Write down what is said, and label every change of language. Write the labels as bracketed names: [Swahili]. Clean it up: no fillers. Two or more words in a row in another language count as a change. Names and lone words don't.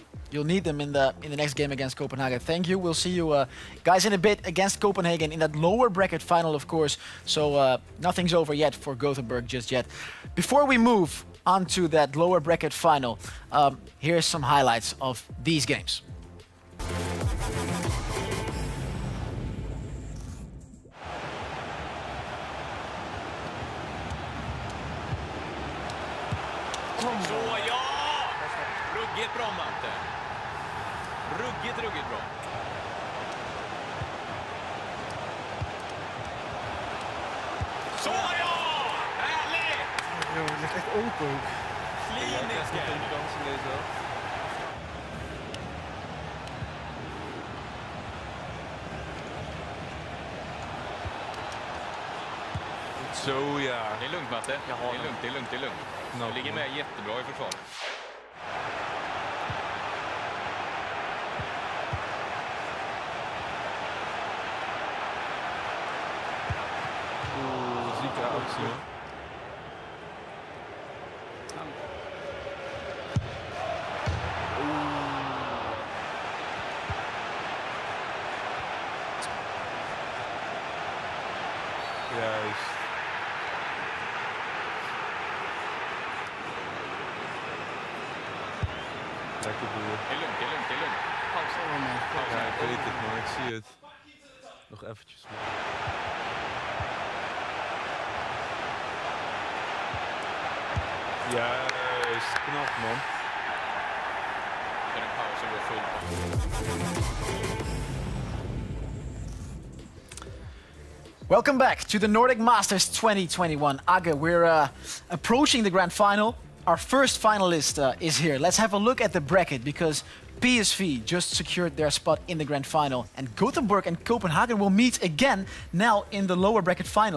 [English] You'll need them in the next game against Copenhagen. Thank you. We'll see you guys in a bit against Copenhagen in that lower bracket final, of course. So nothing's over yet for Gothenburg just yet. Before we move on to that lower bracket final, here's some highlights of these games. [Swedish] Så ja! Ruggigt bra, Matte. Ruggigt bra. Så ja! Härligt! [Dutch] Jo, het ligt echt open ook. [Swedish] Klinisk. Så ja. Det är lugnt, Matte. Det är lugnt. Du ligger med jättebra i försvaret. [Dutch] Zieke actie, hoor. Juist. Lekker boer. [Swedish] Det är lugnt. Pausa. [Dutch] Ja, ik weet het, maar ik zie het. Nog eventjes. Juist, knap man. [Swedish] Den pausen går fullt. [English] Welcome back to the Nordic Masters 2021. Age, we're approaching the grand final. Our first finalist is here. Let's have a look at the bracket, because PSV just secured their spot in the grand final, and Gothenburg and Copenhagen will meet again now in the lower bracket final.